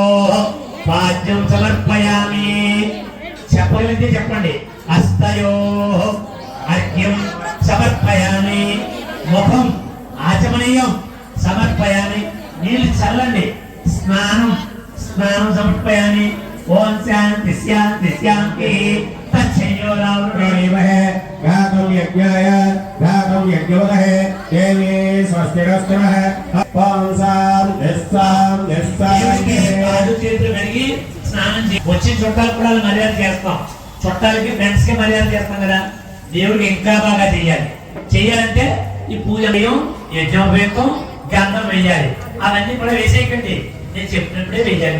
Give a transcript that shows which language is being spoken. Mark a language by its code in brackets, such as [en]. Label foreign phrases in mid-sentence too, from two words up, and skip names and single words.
[sa] పాదయో పాద్యం సమర్పయామి. [te] చెప్పగలిగితే చెప్పండి. [sa] హస్తయో అర్ఘ్యం సమర్పయామి. ముఖం ఆచమనీయం సమర్పయామి. [te] నీళ్ళు చల్లండి. [sa] స్నానం సమర్పయామి. ఓం శాంతి శాంతి శాంతి. गातुं यज्ञाय गातुं यज्ञोदहे देवी स्वस्तिरस्तुनः पांसां [te] స్నానం వచ్చిన చుట్టాలకు కూడా మర్యాద చేస్తాం. చుట్టాలకి ఫ్రెండ్స్ కి మర్యాద చేస్తాం కదా. దేవుడికి ఇంకా బాగా చెయ్యాలంటే ఈ పూజ యజ్ఞోపేతం గంధం వేయాలి. అవన్నీ కూడా వేసేయకండి, నేను చెప్పినప్పుడే వేయాలి.